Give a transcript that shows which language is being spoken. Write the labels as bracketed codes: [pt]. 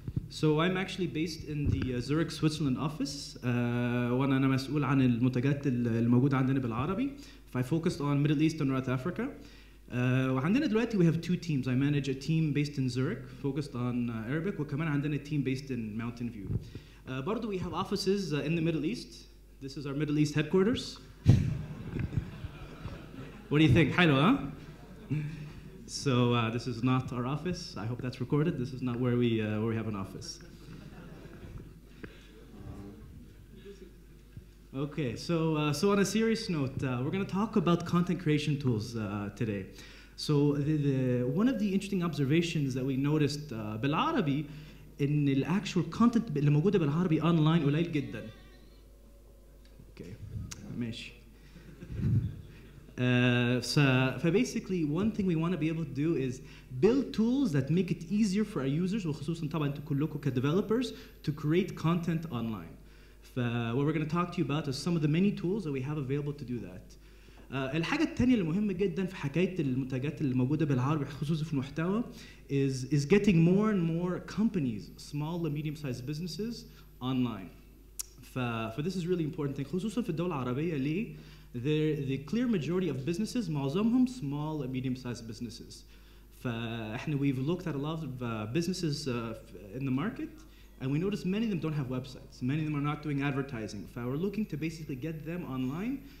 [en] So I'm actually based in the Zurich, Switzerland office. [ar] وأنا مسؤول عن المنتجات الموجودة عندنا بالعربي. [en] I focused on Middle East and North Africa. [ar] وعندنا دلوقتي [en] we have two teams. I manage a team based in Zurich, focused on Arabic, [ar] وكمان عندنا [en] a team based in Mountain View. برضو we have offices in the Middle East. This is our Middle East headquarters. What do you think? حلو, huh? So this is not our office. I hope that's recorded. This is not where we have an office. Okay, so on a serious note, we're going to talk about content creation tools today. So one of the interesting observations that we noticed [ar] بالعربي إن الactual content اللي موجودة بالعربي online قليل جدا. [en] Okay, ماشي. So basically one thing we want to be able to do is build tools that make it easier for our users [ar] وخصوصا طبعا انتوا كلكم كdevelopers [en] to create content online. What we're going to talk to you about is some of the many tools that we have available to do that. [ar] الحاجة التانية اللي مهمة جدا في حكاية المنتجات اللي موجودة بالعربي خصوصا في المحتوى [en] is getting more and more companies, small and medium-sized businesses online. This is really important thing [ar] خصوصا في الدولة العربية ليه؟ [en] The clear majority of businesses معظمهم small and medium-sized businesses. We've looked at a lot of businesses in the market, and we noticed many of them don't have websites. Many of them are not doing advertising. We're looking to basically get them online.